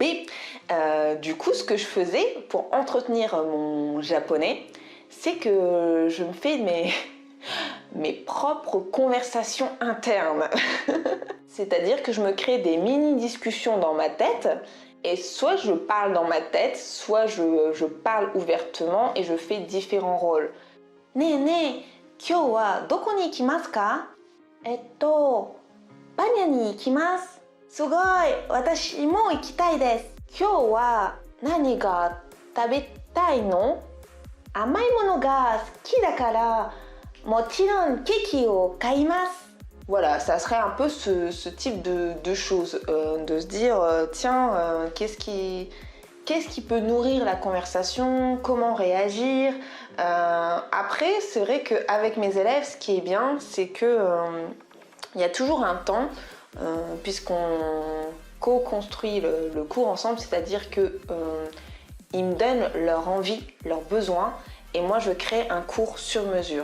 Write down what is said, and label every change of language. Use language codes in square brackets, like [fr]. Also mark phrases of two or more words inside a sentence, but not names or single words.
[fr] Du coup, ce que je faisais pour entretenir mon japonais, c'est que je me fais mes propres conversations internes. C'est-à-dire que je me crée des mini-discussions dans ma tête. Et soit je parle dans ma tête, soit je parle ouvertement et je fais différents rôles. [ja] Ne, 今日はどこに行きますか? バニャに行きます。すごい、私も行きたいです。今日は何が食べたいの？甘いものが好きだから、もちろんケーキを買います。 [fr] Voilà, ça serait un peu ce type de choses, de se dire, tiens, qu'est-ce qui peut nourrir la conversation, comment réagir. Après, c'est vrai qu'avec mes élèves, ce qui est bien, c'est que il y a toujours un temps, puisqu'on co-construit le cours ensemble, c'est-à-dire qu'ils me donnent leur envie, leurs besoins, et moi je crée un cours sur mesure.